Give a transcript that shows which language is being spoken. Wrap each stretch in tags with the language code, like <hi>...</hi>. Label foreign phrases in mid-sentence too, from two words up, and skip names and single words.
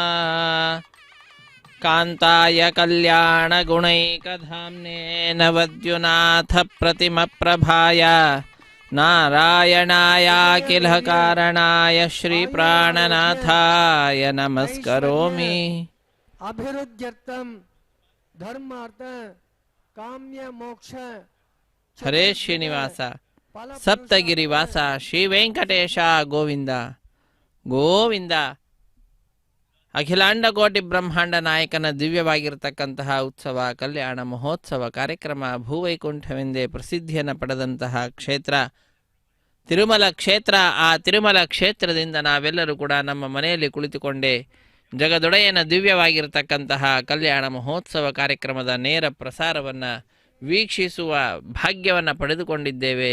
<sa>कान्ताय कल्याणगुणैकधाम्ने नवद्युनाथप्रतिमप्रभाय नारायणायाखिलकारणाय श्रीप्राणनाथाय नमस्करोमि. अभिरुद्यर्थम धर्मार्थ काम्य मोक्ष. हरे श्रीनिवास सप्तगिरिवास श्री वेंकटेश गोविंद गोविंद.</sa> <kn>ಅಖಿಲಾಂಡ ಕೋಟಿ ಬ್ರಹ್ಮಾಂಡ ನಾಯಕನ ದಿವ್ಯವಾಗಿರತಕ್ಕಂತಹ ಉತ್ಸವ ಕಲ್ಯಾಣ ಮಹೋತ್ಸವ ಕಾರ್ಯಕ್ರಮ ಭೂವೈಕುಂಠವೆಂದೇ ಪ್ರಸಿದ್ಧಿಯನ್ನು ಪಡೆದಂತಹ ಕ್ಷೇತ್ರ ತಿರುಮಲ ಕ್ಷೇತ್ರ. ಆ ತಿರುಮಲ ಕ್ಷೇತ್ರದಿಂದ ನಾವೆಲ್ಲರೂ ಕೂಡ ನಮ್ಮ ಮನೆಯಲ್ಲಿ ಕುಳಿತುಕೊಂಡೇ ಜಗದೊಡೆಯನ ದಿವ್ಯವಾಗಿರತಕ್ಕಂತಹ ಕಲ್ಯಾಣ ಮಹೋತ್ಸವ ಕಾರ್ಯಕ್ರಮದ ನೇರ ಪ್ರಸಾರವನ್ನು ವೀಕ್ಷಿಸುವ ಭಾಗ್ಯವನ್ನು ಪಡೆದುಕೊಂಡಿದ್ದೇವೆ.</kn>